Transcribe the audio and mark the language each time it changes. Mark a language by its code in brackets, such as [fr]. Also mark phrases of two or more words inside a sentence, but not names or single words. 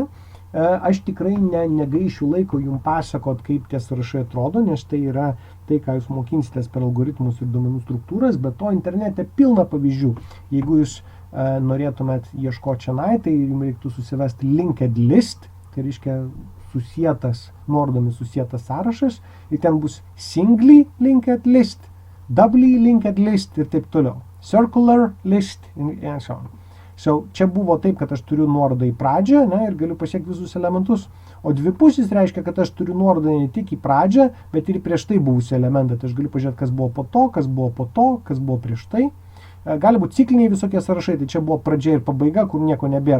[lt] Aš tikrai negaišiu laiko jums pasakot, kaip tie sąrašai atrodo, nes tai yra tai, ką jūs mokinsitės per algoritmus ir duomenų struktūras, bet to internete pilna pavyzdžių. Jeigu jūs norėtumėt ieškoti čia, tai jums reiktų susivesti [en] linked list, [lt] tai reiškia nuorodomis susietas sąrašas, ir ten bus [en] singly linked list, doubly linked list [lt] ir taip toliau. [en] Circular list and so on. [lt] Čia buvo taip, kad aš turiu nuorodą į pradžią, ir galiu pasiekti visus elementus. O dvipusis reiškia, kad aš turiu nuorodą ne tik į pradžią, bet ir prieš tai buvusią elementą. Tai aš galiu pažiūrėti, kas buvo po to, kas buvo po to, kas buvo prieš tai. Gali būti cikliniai visokie sąrašai, tai čia buvo pradžia ir pabaiga, kur nieko nebėra.